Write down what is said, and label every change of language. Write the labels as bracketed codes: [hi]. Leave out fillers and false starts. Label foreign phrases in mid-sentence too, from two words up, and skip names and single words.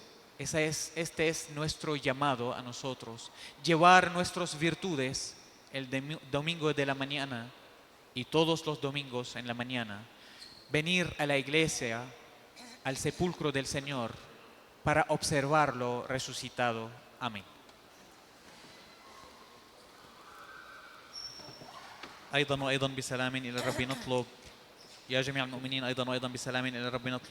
[es] Este es nuestro llamado a nosotros, llevar nuestras virtudes el domingo de la mañana y todos los domingos en la mañana, venir a la iglesia, al sepulcro del Señor, para observarlo resucitado. Amén. [ar] أيضا وأيضا بسلام إلى الرب نطلب يا جميع المؤمنين أيضا وأيضا بسلام إلى الرب نطلب